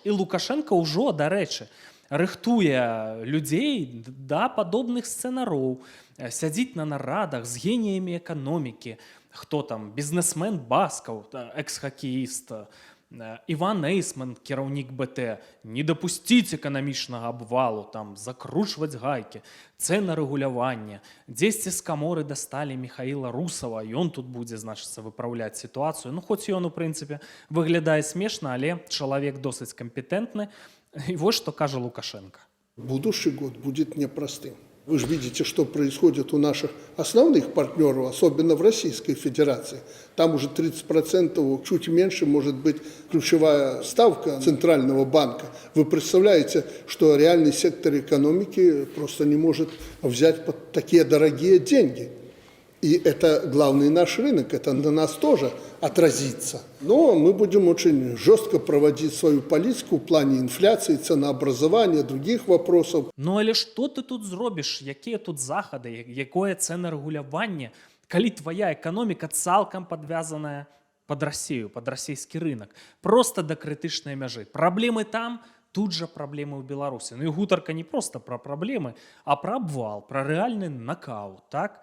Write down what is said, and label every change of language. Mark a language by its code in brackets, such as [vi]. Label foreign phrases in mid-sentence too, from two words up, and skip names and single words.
[be] І Лукашенко ўжо, дарэчы, рыхтуе людзей да падобных сцэнароў, сядзіць на нарадах з геніямі эканомікі, хто там бізнесмен Баскаў, экс-хакеіст, Іван Эйсман, кіраўнік БТ, не дапусціць эканамічнага абвалу, там закручваць гайкі, цэнарэгуляванне. Дзесьці з каморы дасталі Міхаіла Русава, ён тут будзе, значыцца, выпраўляць сітуацыю. Ну, хоць ён, у прынцыпе, выглядае смешна, але чалавек досыць кампетэнтны. [ru] И вот что кажа Лукашенко. Будущий год будет непростым. Вы же видите, что происходит у наших основных партнеров, особенно в Российской Федерации. Там уже 30%, чуть меньше, может быть, ключевая ставка Центрального банка. Вы представляете, что реальный сектор экономики просто не может взять под такие дорогие деньги. И это главный наш рынок, это на нас тоже отразится. Но мы будем очень жестко проводить свою политику в плане инфляции, ценообразования, других вопросов. [be] Ну, але што ты тут зробіш? Якія тут захады? Якое цэнарэгуляванне? Калі твоя эканоміка цалкам падвязаная пад Расію, пад расійскі рынок, просто да крытычнай мяжы. Праблемы там, тут жа праблемы ў Беларусі. Ну і гутарка не проста пра праблемы, а пра абвал, пра рэальны накаўт, так?